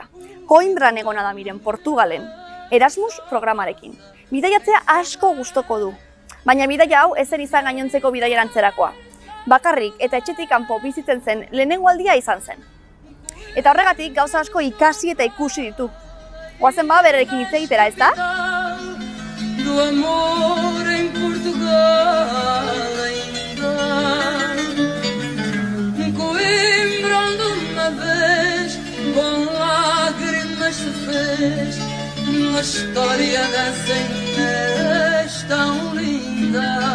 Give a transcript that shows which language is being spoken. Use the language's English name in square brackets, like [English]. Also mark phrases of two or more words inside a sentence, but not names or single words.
[Basque] Koimbran egona da Miren, Portugalen, Erasmus programarekin. Bidaiatzea asko gustoko du, baina bidaia hau ezer izan gainontzeko bidaierantzerakoa. Bakarrik eta etxetik kanpo bizitzen zen lehenengo aldia izan zen. Eta horregatik gauza asko ikasi eta ikusi ditu. Goazen berekin hitz egitera, ez da? [Portuguese] Do amor em Portugal ainda. Coimbra onde uma vez com lágrimas se fez uma história das Inês tão linda.